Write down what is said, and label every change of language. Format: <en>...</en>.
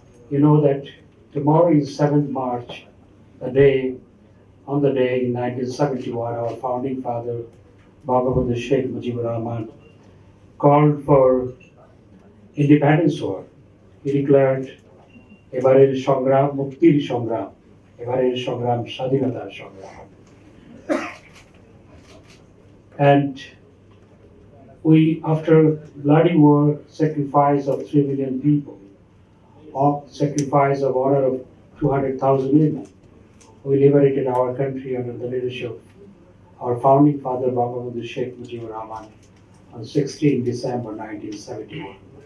<en>You know that tomorrow is 7th March, on the day in 1971, our founding father, Bangladesh Sheikh Mujibur Rahman, called for independence war. He declared,</en> <bn>এবারের সংগ্রাম মুক্তির সংগ্রাম, এবারের সংগ্রাম স্বাধীনতার সংগ্রাম.</bn> <en>And we, after bloody war, sacrifice of 3 million people, sacrifice of honor of 200,000 women, we liberated our country under the leadership of our founding father, Mahmud Sheikh Mujibur Rahman, on 16 December 1971.</en>